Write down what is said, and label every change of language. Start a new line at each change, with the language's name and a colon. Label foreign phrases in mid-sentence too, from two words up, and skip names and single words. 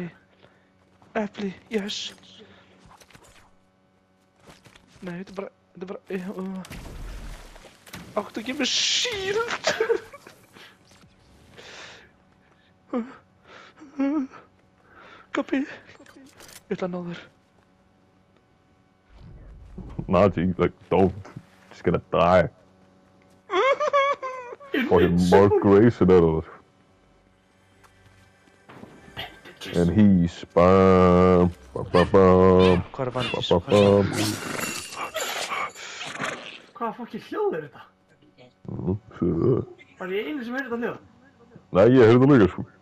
Icelandic: Epli, yes. Nei, þetta er bara... Áttu að gefa mér shield. Kappi. Ég ætla að ná þér.
English: Naji, like, don't. Just gonna die.
Icelandic: Fucking Mark Grayson er það.
English: And he's... Bam. Bam, bam, bam.
Icelandic: Hvað er vandis? Bam, bam, bam. Hvaða fucking hljóð er þetta? Var ég einu sem heyrði þetta hljóð? Nei, ég heyrði það líka, sko.